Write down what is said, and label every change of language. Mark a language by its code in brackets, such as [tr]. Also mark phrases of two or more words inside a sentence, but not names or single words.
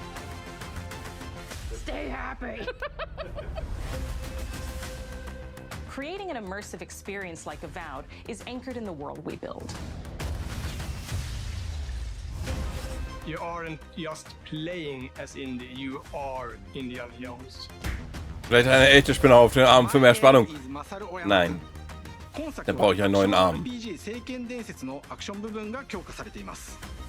[en] Stay happy! Creating an immersive experience like Avowed is anchored in the world we build. You aren't just playing as Indy, you are Indiana Jones. [de] Vielleicht eine echte Spinne auf den Arm für mehr Spannung. Nein. Dann brauche ich einen neuen Arm. [ja] RPG 聖剣伝説のアクション部分が強化されています。